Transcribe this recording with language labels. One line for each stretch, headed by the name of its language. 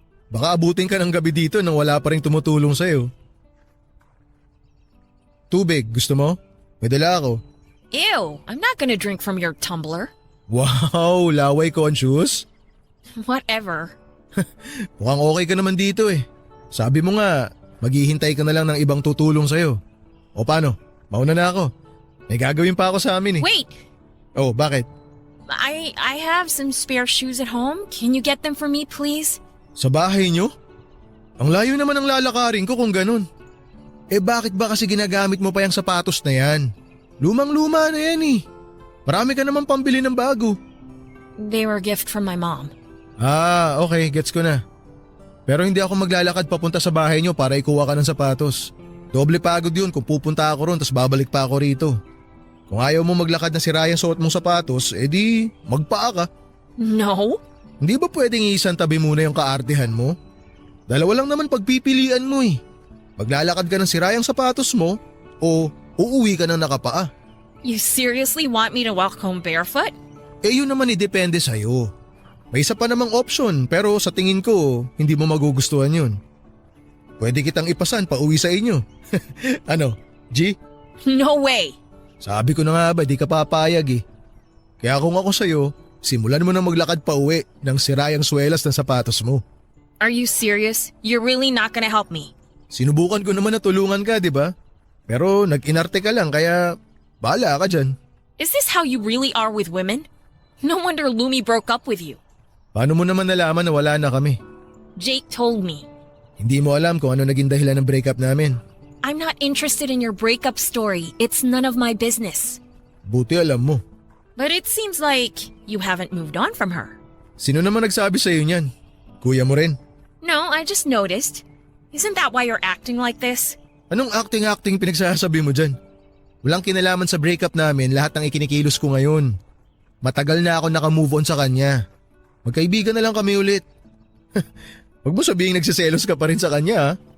Filipino: Baka abutin ka ng gabi dito nang wala pa rin tumutulong sa'yo. Tubig, gusto mo? May dala ako.
English: Ew, I'm not gonna drink from your tumbler.
Filipino: Wow, laway conscious?
English: Whatever.
Filipino: Mukhang okay ka naman dito eh. Sabi mo nga, maghihintay ka na lang ng ibang tutulong sa'yo. O paano? Mauna na ako. May gagawin pa ako sa amin eh.
English: Wait,
Filipino: Oh, bakit?
English: I have some spare shoes at home. Can you get them for me, please?
Filipino: Sa bahay nyo? Ang layo naman ang lalakarin ko kung ganun. Eh bakit ba kasi ginagamit mo pa yung sapatos na yan? Lumang-luma na yan eh. Marami ka naman pambili ng bago.
English: They were a gift from my mom.
Filipino: Ah, okay, gets ko na. Pero hindi ako maglalakad papunta sa bahay nyo para ikuha ka ng sapatos. Doble pagod yun kung pupunta ako ron tas babalik pa ako rito. Kung ayaw mo maglakad na sira yung suot mong sapatos, edi magpaa ka.
English: No?
Filipino: Hindi ba pwedeng iisang tabi muna yung kaartehan mo? Dalawa lang naman pagpipilian mo eh. Maglalakad ka ng sira yung sapatos mo o uuwi ka ng nakapaa.
English: You seriously want me to walk home barefoot?
Filipino: Eh yun naman depende sa'yo. May isa pa namang option pero sa tingin ko hindi mo magugustuhan yun. Pwede kitang ipasan pa uwi sa inyo. Ano, G?
English: No way!
Filipino: Sabi ko na nga ba di ka papayag eh. Kaya kung ako sa'yo, simulan mo na maglakad pa uwi ng sirayang swelas ng sapatos mo.
English: Are you serious? You're really not gonna help me?
Filipino: Sinubukan ko naman na tulungan ka, di ba? Pero nag-inarte ka lang kaya bahala ka dyan.
English: Is this how you really are with women? No wonder Lumi broke up with you.
Filipino: Paano mo naman nalaman na wala na kami?
English: Jake told me.
Filipino: Hindi mo alam kung ano naging dahilan ng breakup namin.
English: I'm not interested in your breakup story. It's none of my business.
Filipino: Buti alam mo.
English: But it seems like you haven't moved on from her.
Filipino: Sino naman nagsabi sa'yo niyan? Kuya mo rin?
English: No, I just noticed. Isn't that why you're acting like this?
Filipino: Anong acting-acting pinagsasabi mo dyan? Walang kinalaman sa breakup namin lahat ng ikinikilos ko ngayon. Matagal na ako naka-move on sa kanya. Magkaibigan na lang kami ulit. Huwag mo sabihin nagsiselos ka pa rin sa kanya ha?